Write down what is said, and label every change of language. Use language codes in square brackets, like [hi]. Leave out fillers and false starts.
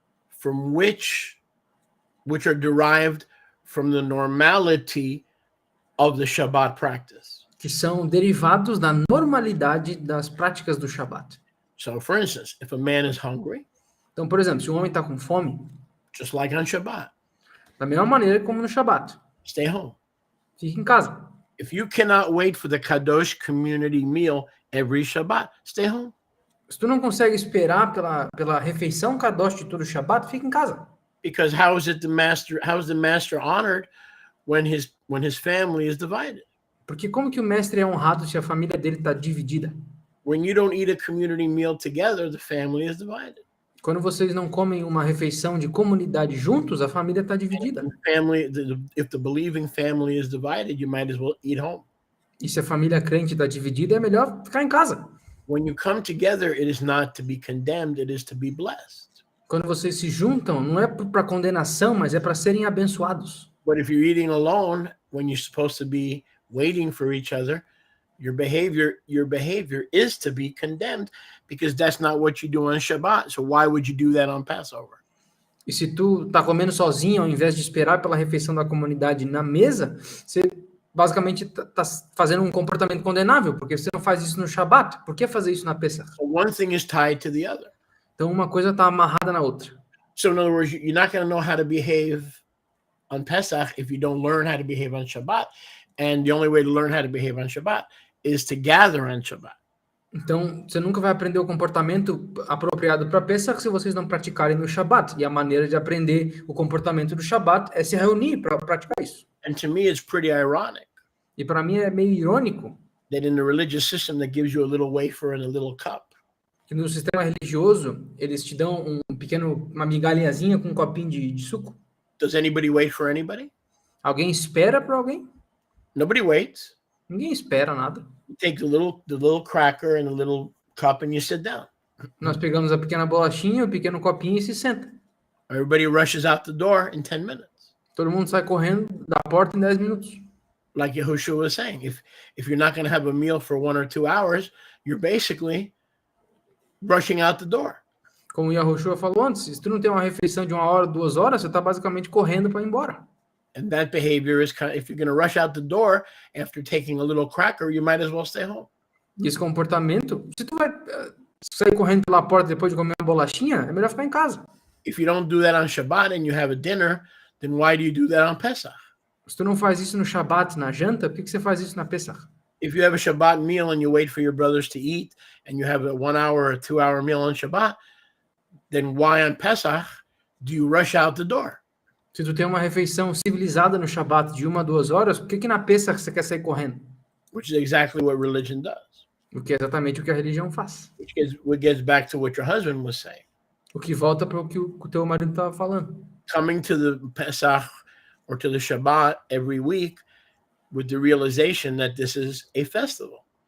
[en] from which are derived from the normality of the Shabbat practice. [pt] que são derivados da normalidade das práticas do Shabat. [en] So for instance, if a man is hungry, [pt] Então, por exemplo, se um homem está com fome, [en] just like on Shabbat, [pt] da mesma maneira como no Shabat, [en] stay home. [pt] fique em casa. [en] If you cannot wait for the Kadosh community meal every Shabbat, stay home. [pt] Se tu não consegue esperar pela refeição Kadosh de todo o Shabat, fica em casa. [en] Because how is the master honored when his family is divided? [pt] Porque como que o mestre é honrado se a família dele está dividida? [en] When you don't eat a community meal together, the family is divided. [pt] Quando vocês não comem uma refeição de comunidade juntos, a família está dividida. [en] If the believing family is divided, you might as well eat home. [pt] E se a família crente está dividida, é melhor ficar em casa. [en] When you come together, it is not to be condemned, it is to be blessed. [pt] Quando vocês se juntam, não é para condenação, mas é para serem abençoados. [en] But if you're eating alone, when you're supposed to be waiting for each other, your behavior is to be condemned, because that's not what you do on Shabbat. So why would you do that on Passover? [pt] E se tu tá comendo sozinho, ao invés de esperar pela refeição da comunidade na mesa, você basicamente tá fazendo um comportamento condenável, porque você não faz isso no Shabat. Por que fazer isso na Pesach? [en] So one thing is tied to the other. [pt] Então uma coisa tá amarrada na outra. [en] So in other words, you're not going to know how to behave on Pesach if you don't learn how to behave on Shabbat. And the only way to learn how to behave on Shabbat is to gather on Shabbat. [pt] Então, você nunca vai aprender o comportamento apropriado para Pesach se vocês não praticarem no Shabat. E a maneira de aprender o comportamento do Shabat é se reunir para praticar isso. [en] And to me, it's pretty ironic [pt] E para mim é meio irônico [en] that in the religious system that gives you a little wafer and a little cup, [pt] que no sistema religioso eles te dão uma migalhazinha com um copinho de suco. [en] does anybody wait for anybody? [pt] Alguém espera para alguém? [en] Nobody waits. [pt] Ninguém espera nada. [en] You take the little cracker and the little cup and you sit down. [pt] Nós pegamos a pequena bolachinha, o pequeno copinho e se senta. [en] Everybody rushes out the door in 10 minutes. [pt] Todo mundo sai correndo da porta em 10 minutos. [en] Like Yahushua was saying, if you're not going to have a meal for 1 or 2 hours, you're basically rushing out the door. [pt] Como o Yahushua falou antes, se tu não tem uma refeição de 1 hora, 2 horas, você está basicamente correndo para ir embora. [en] And that behavior is kind of, if you're going to rush out the door after taking a little cracker, you might as well stay home. [pt] E esse comportamento, se tu vai sair correndo pela porta depois de comer uma bolachinha, é melhor ficar em casa. [en] If you don't do that on Shabbat and you have a dinner, then why do you do that on Pesach? [pt] Se tu não faz isso no Shabat, na janta, por que você faz isso na Pesach? [en] If you have a Shabbat meal and you wait for your brothers to eat and you have a 1 hour or 2 hour meal on Shabbat, then why on Pesach do you rush out the door? [pt] Se tu tem uma refeição civilizada no Shabat de 1 a 2 horas, por que na Pesach você quer sair correndo? [en] Which is exactly what religion does. [pt] O que é exatamente o que a religião faz. [en] Which gets back to what your husband was saying. [pt] O que volta para o que o teu marido estava falando. [en] coming to the Pesach or to the Shabbat every week with the realization that this is a festival.